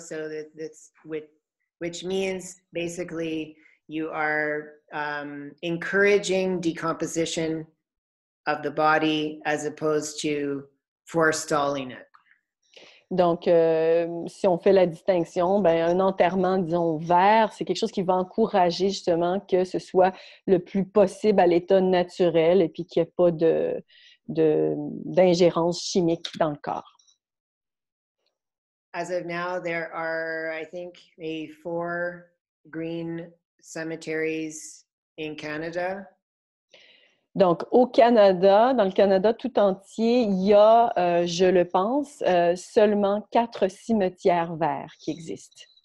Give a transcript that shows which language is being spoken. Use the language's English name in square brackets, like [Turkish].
[English] So that's which means basically you are encouraging decomposition of the body as opposed to forestalling it. [French] Donc, si on fait la distinction, ben, un enterrement, disons, vert, c'est quelque chose qui va encourager justement que ce soit le plus possible à l'état naturel et puis qu'il n'y ait pas d'ingérence chimique dans le corps. [English] As of now, there are, I think, maybe 4 green cemeteries in Canada. [French] Donc, au Canada, dans le Canada tout entier, il y a, je le pense, seulement 4 cimetières verts qui existent.